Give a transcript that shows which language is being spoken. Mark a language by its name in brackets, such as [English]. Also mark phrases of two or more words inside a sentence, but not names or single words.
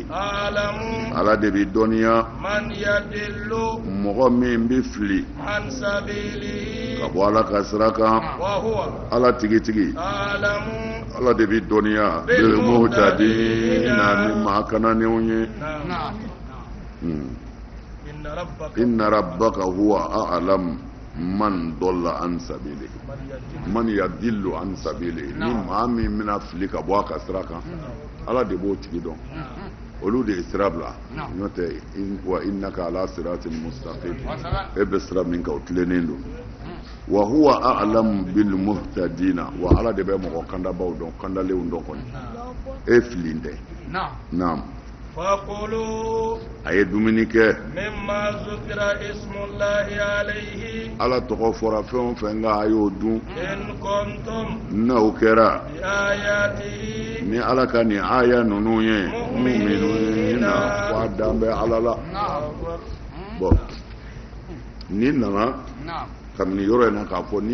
[Arabic] alamu [Bambara] ala de bi dɔnniya [Arabic] من يضل [Bambara] mɔgɔ min bi fili [Arabic] عن سبيله [Bambara] ka bɔ ala ka sira kan [Arabic] وهو [Bambara] ala tigi [Arabic] alamu [Bambara] ala de bi dɔnniya [Arabic] بالمهتدين [Bambara] ni maa kananenw ye [Arabic] إن ربك هو أعلم من ضل عن سبيل من يضل عن سبيل [Bambara] ni maa min mina fili ka bɔ a ka sira kan ala de b'o tigi dɔn olu de ye sira bila n'o tɛ [Arabic] وإنك على صراط مستقيم [Bambara] e bɛ sira min kan o tilennen don [Arabic] وهو أعلم بالمهتدين [Bambara] wa ala de bɛ mɔgɔ kandabaw dɔn kandalenw dɔn kɔni e filin tɛ naam [Arabic] fakulu [Bambara] a ye dumuni kɛ [Arabic] مما ذكر اسم الله عليه [Bambara] ala tɔgɔ fɔra fɛn o fɛn nka a y'o dun [Arabic] إن كنتم [Bambara] n'o kɛra [Arabic] بآياته [Bambara] ni ala ka nin aya ninnu ye mu'minina wa dan bɛ ala la bon ni nana kabini yɔrɔ in na k'a fɔ